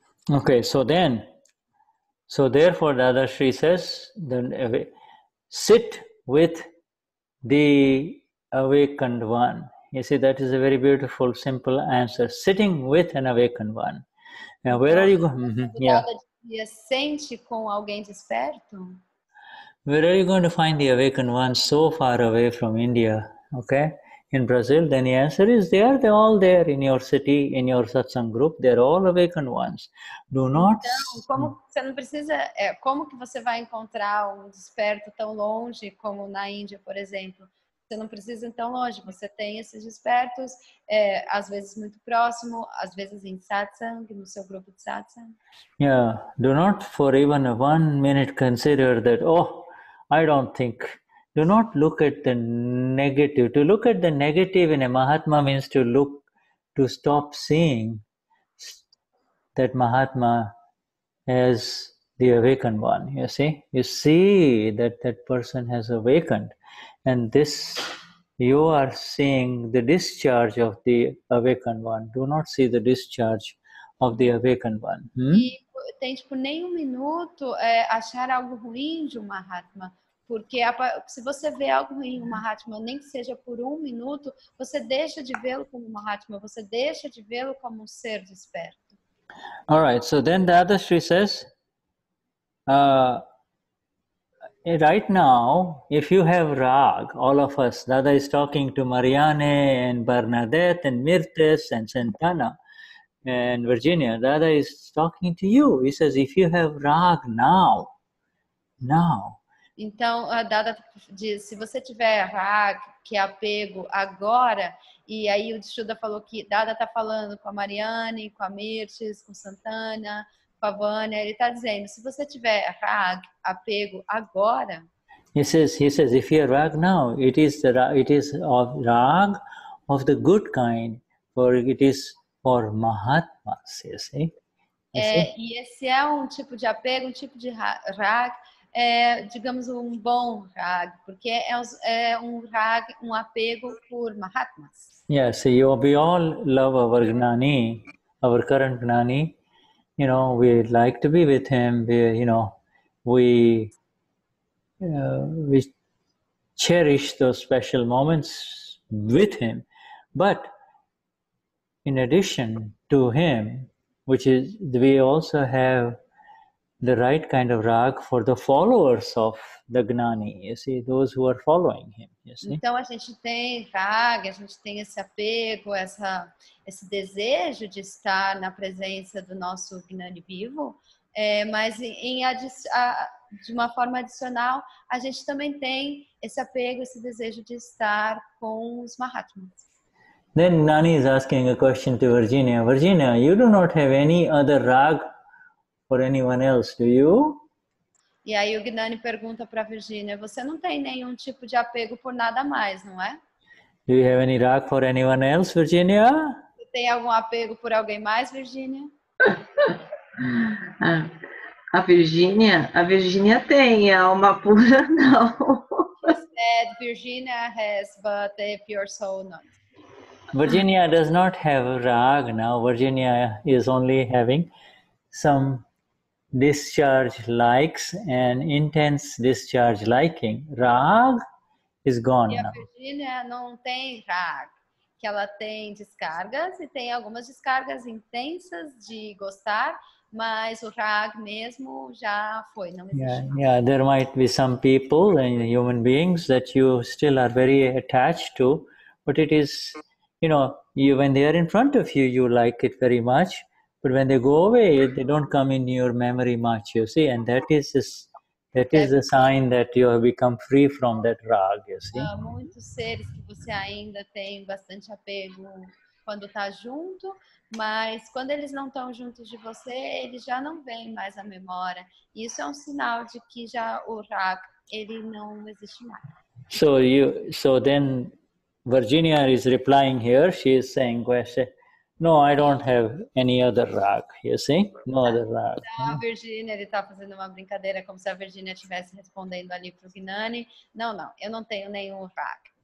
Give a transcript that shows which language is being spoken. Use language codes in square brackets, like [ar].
[en] Okay, so therefore Dadashri says, sit with the awakened one. You see, that is a very beautiful, simple answer. Sitting with an awakened one. Now, where are you going? Yeah. [pt] Sente com alguém desperto? [en] Where are you going to find the awakened one so far away from India? Okay, in Brazil, then the answer is they're all there in your city, in your satsang group. They're all awakened ones. Do not. [pt] Então, como você não precisa, como que você vai encontrar um desperto tão longe como na Índia, por exemplo? Você não precisa ir tão longe, você tem esses despertos, às vezes muito próximo, às vezes em satsang, no seu grupo de satsang. [en] Yeah, do not for even 1 minute consider that, oh, I don't think. Do not look at the negative. To look at the negative in a Mahatma means to stop seeing that Mahatma as the awakened one, you see? You see that person has awakened. And this, you are seeing the discharge of the awakened one. Do not see the discharge of the awakened one. [pt] E tem, tipo, nem 1 minuto achar algo ruim de um Mahatma. Porque se você vê algo ruim em um Mahatma, nem que seja por 1 minuto, você deixa de vê-lo como um Mahatma, você deixa de vê-lo como um ser desperto. [en] All right, so then the Dadashri says, right now, if you have rag, all of us, Dada is talking to Marianne and Bernadette and Mirtes and Santana and Virginia. Dada is talking to you. He says, if you have rag now. [pt] Então, a Dada diz, se você tiver rag, que é apego, agora, e aí o Shuddha falou que Dada está falando com a Marianne, com a Mirtes, com Santana, com a Vânia, ele está dizendo, se você tiver rag, apego, agora... [en] He says, if you have rag now, it is of rag of the good kind, for it is for Mahatmas, you see? [pt] E esse é um tipo de apego, um tipo de rag, digamos, um bom rag, porque é um rag, um apego por Mahatmas. [en] Yes, we all love our Gnani, our current Gnani. You know, we like to be with him. We cherish those special moments with him. But in addition to him, which is, we also have the right kind of rag for the followers of the Gnani, you see, those who are following him, you see. [pt] Então a gente tem rag, a gente tem esse apego, esse desejo de estar na presença do nosso Gnani vivo, mas de uma forma adicional, a gente também tem esse apego, esse desejo de estar com os Mahatmas. [en] Then Gnani is asking a question to Virginia. Virginia, you do not have any other rag for anyone else, do you? [pt] E aí o Gnani pergunta para Virginia, você não tem nenhum tipo de apego por nada mais, não é? [en] Do you have any rag for anyone else, Virginia? [pt] Você tem algum apego por alguém mais, Virginia? A Virginia tem, a Alma Pura não. [en] She said Virginia has, but the pure soul not. Virginia does not have rag now. Virginia is only having some discharge likes and intense discharge liking. Rag is gone [pt] E a [en] now. [pt] Virginia não tem rag, que ela tem descargas e tem algumas descargas intensas de gostar, mas o rag mesmo já foi, não existe mais. [en] Yeah, there might be some people and human beings that you still are very attached to, but it is, when they are in front of you, you like it very much. But when they go away, they don't come in your memory much, you see, and that is the sign that you have become free from that rag, you see. [pt] Muitos seres que você ainda tem bastante apego quando está junto, mas quando eles não estão juntos de você, eles já não vêm mais à memória. Isso é um sinal de que já o rag, ele não existe mais. [en] So then Virginia is replying here. She is saying, no, I don't have any other rag, you see? No other rag. [pt] Então, a Virginia, ele está fazendo uma brincadeira como se a Virginia estivesse respondendo ali para o Gnani. Não, eu não tenho nenhum rag.